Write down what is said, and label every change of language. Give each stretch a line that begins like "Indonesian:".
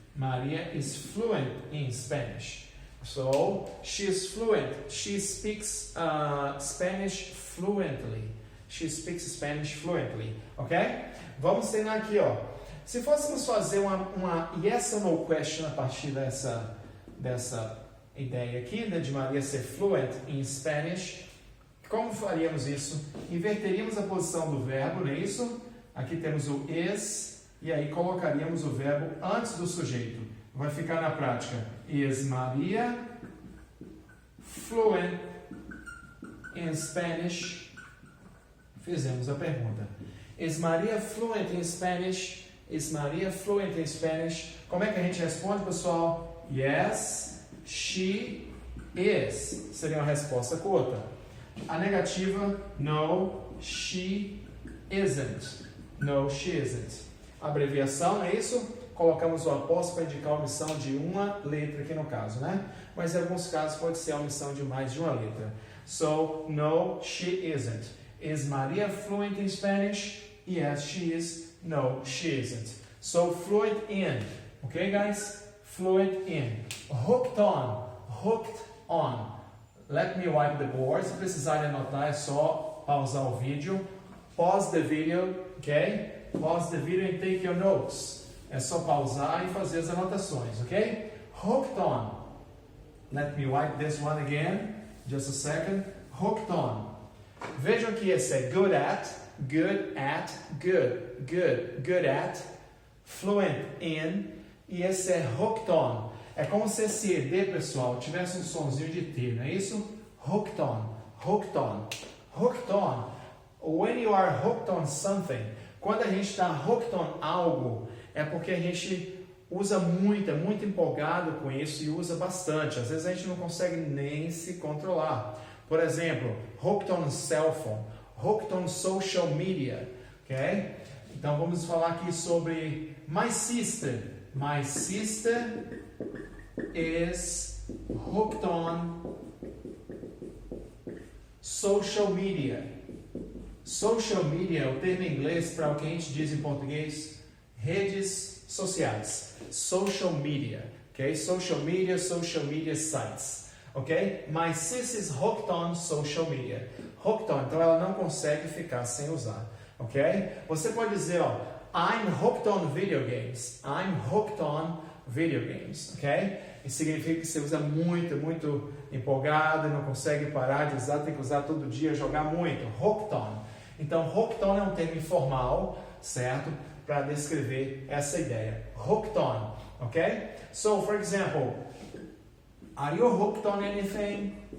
English: Maria is fluent in Spanish. So, she is fluent. She speaks Spanish fluently. She speaks Spanish fluently.
Portuguese: Ok? Vamos treinar aqui, ó. Se fôssemos fazer uma yes or no question a partir dessa ideia aqui, né, de Maria ser fluent in Spanish, como faríamos isso? Inverteríamos a posição do verbo, não é isso? Aqui temos o is, e aí colocaríamos o verbo antes do sujeito. Vai ficar na prática.
English: Is Maria fluent in Spanish?
Portuguese: Fizemos a pergunta.
English: Is Maria fluent in Spanish? Is Maria fluent in Spanish?
Portuguese: Como é que a gente responde, pessoal?
English: Yes, she is.
Portuguese: Seria uma resposta curta. A negativa,
English: no, she isn't. No, she isn't.
Portuguese: Abreviação, não é isso? Colocamos o apóstrofo para indicar a omissão de uma letra aqui no caso, né? Mas em alguns casos pode ser a omissão de mais de uma letra.
English: So, no, she isn't. Is Maria fluent in Spanish? Yes, she is. No, she isn't. So, fluent in. Okay, guys? Fluent in. Hooked on. Hooked on. Let me wipe the board.
Portuguese: Se precisarem anotar, é só pausar o vídeo.
English: Pause the video, okay? Pause the video and take your notes.
Portuguese: é só pausar e fazer as anotações, ok?
English: Hooked on. Let me wipe this one again. Just a second.
Portuguese: Hooked on. Vejam que esse é good at, good at, good at, fluent in, e esse é hooked on. É como se esse ED, pessoal, tivesse um sonzinho de T, não é isso?
English: Hooked on, hooked on, hooked on. When you are hooked on something,
Portuguese: quando a gente está hooked on algo, é porque a gente usa muito, é muito empolgado com isso e usa bastante. Às vezes a gente não consegue nem se controlar. Por exemplo, hooked on cell phone, hooked on social media, ok? Então vamos falar aqui sobre my sister.
English: My sister is hooked on social media.
Portuguese: Social media é o termo em inglês para o que a gente diz em português, redes sociais.
English: Social media, ok? Social media sites. Ok? My sis is hooked on social media.
Portuguese: Hooked on, então ela não consegue ficar sem usar. Ok? Você pode dizer, ó,
English: I'm hooked on video games. I'm hooked on video games. Ok?
Portuguese: Isso significa que você usa muito, muito empolgado e não consegue parar de usar, tem que usar todo dia, jogar muito. Hooked on. Então, hooked on é um termo informal, certo? Para descrever essa ideia.
English: Hooked on. Ok? So, for example, are you hooked on anything?